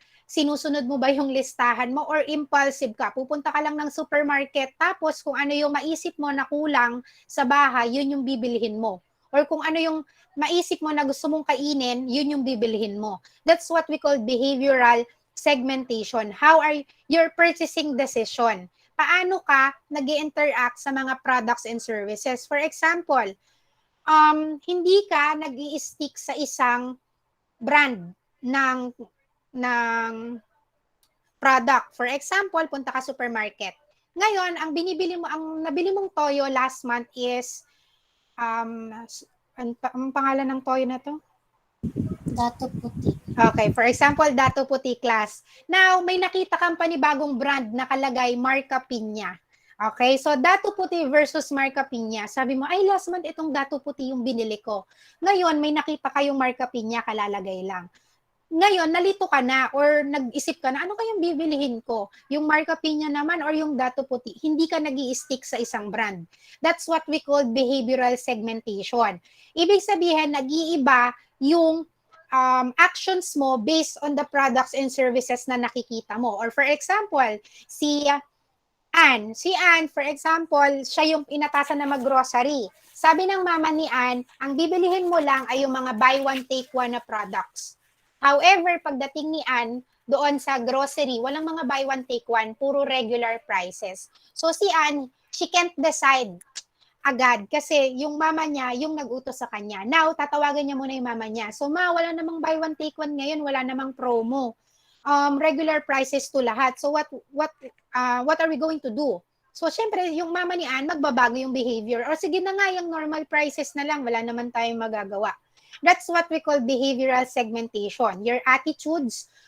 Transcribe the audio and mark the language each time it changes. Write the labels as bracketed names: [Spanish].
[Filipino] Sinusunod mo ba yung listahan mo or impulsive ka? Pupunta ka lang ng supermarket tapos kung ano yung maisip mo na kulang sa bahay, yun yung bibilihin mo. Or kung ano yung maisip mo na gusto mong kainin, yun yung bibilihin mo. [English] That's what we call behavioral segmentation. How are your purchasing decision? [Filipino] Paano ka nag-interact sa mga products and services? For example, hindi ka nag-i-stick sa isang brand ng product. For example, punta ka supermarket. Ngayon, ang nabili mong toyo last month is ang pangalan ng toyo na to? Dato puti. Okay, for example, Dato Puti class. Now, may nakita kang panibagong brand nakalagay Marca Piña. Okay, so Dato Puti versus Marca Piña. Sabi mo, ay last month itong Dato Puti yung binili ko. Ngayon, may nakita kayong Marca Piña, kalalagay lang. Ngayon, nalito ka na or nag-isip ka na, ano kayang bibilihin ko? Yung Marca Piña naman or yung Dato Puti? Hindi ka nag-i-stick sa isang brand. [English] That's what we call behavioral segmentation. [Filipino] Ibig sabihin, nag-iiba yung actions mo [English] based on the products and services [Filipino] na nakikita mo. Or for example, si Ann, for example, siya yung inatasan na mag-grocery. Sabi ng mama ni Ann, ang bibilihin mo lang ay yung mga buy one, take one na products. However, pagdating ni Ann, doon sa grocery, walang mga buy one, take one, puro regular prices. So si Ann, [English] she can't decide [Filipino] agad kasi yung mama niya yung nag-utos sa kanya. Now, tatawagan niya muna yung mama niya. So ma, wala namang buy one, take one ngayon, wala namang promo. Regular prices to lahat. [English] So what are we going to do? [Filipino] So syempre, yung mama ni Ann, magbabago yung behavior. Or sige na nga, yung normal prices na lang, wala naman tayong magagawa. [English] That's what we call behavioral segmentation. Your attitudes